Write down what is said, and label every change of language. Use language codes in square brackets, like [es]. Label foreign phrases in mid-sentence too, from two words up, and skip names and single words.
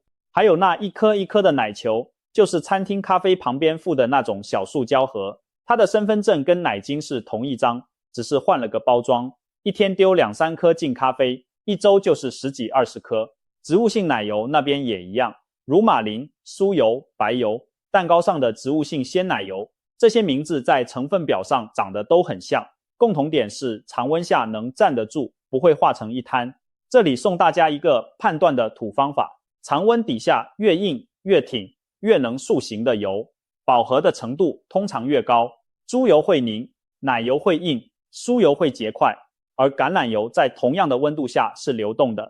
[zh] 還有那一顆一顆的奶球，就是餐廳咖啡旁邊附的那種小塑膠盒，它的身份證跟奶精是同一張， 只是換了個包裝，一天丟2-3顆進咖啡，一周就是10幾20顆。植物性奶油那邊也一樣，乳馬林、酥油、白油，蛋糕上的植物性鮮奶油，這些名字在成分表上長得都很像，共同點是常溫下能站得住，不會化成一灘。這裡送大家一個判斷的土方法，常溫底下越硬越挺越能塑形的油，飽和的程度通常越高。豬油會凝，奶油會硬，酥油會結塊，而橄欖油在同樣的溫度下是流動的。